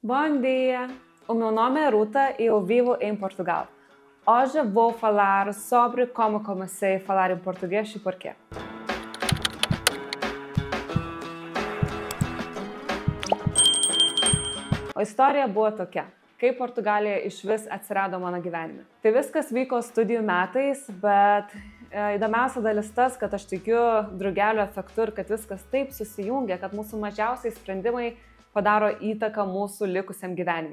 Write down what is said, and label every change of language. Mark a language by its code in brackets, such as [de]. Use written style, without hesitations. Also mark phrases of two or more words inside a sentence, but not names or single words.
[pt] Bom dia! O meu nome é Ruta e eu vivo em Portugal. Hoje vou falar sobre como comecei a falar em português e porquê. [lt] O istorija buvo tokia. Kaip Portugalija išvis atsirado mano gyvenime. Tai viskas vyko studijų metais, bet įdomiausia dalis tas, kad aš tikiu drugelio efektu ir kad viskas taip susijungia, kad mūsų mažiausiai sprendimai padaro įtaką mūsų likusiam gyvenimui.